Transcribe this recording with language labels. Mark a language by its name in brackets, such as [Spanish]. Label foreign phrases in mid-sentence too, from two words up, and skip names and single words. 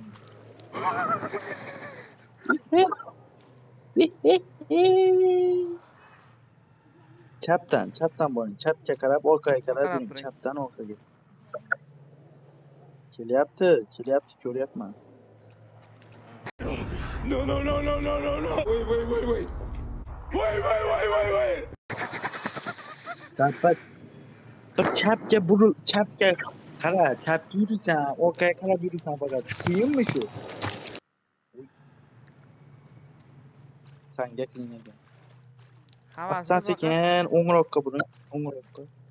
[Uzbek] Chapdan boring. Chapga qarab, orqaga qarab Qarab yuring. turing. Chapdan orqaga. Kelyapti, ko'ryapman. [English] No, no, no, no, no, no, no. Wait, wait, wait, wait. Wait, wait, wait, wait, wait. [Uzbek] Chapga bir chapga buril, chapga qara, chapga yursan, orqaga qarab yursan faqat. Shu qiyinmi shu? Sanga qiyin ekan. Hammasini Orqadan sekin o'ngroqqa buring, o'ngroqqa.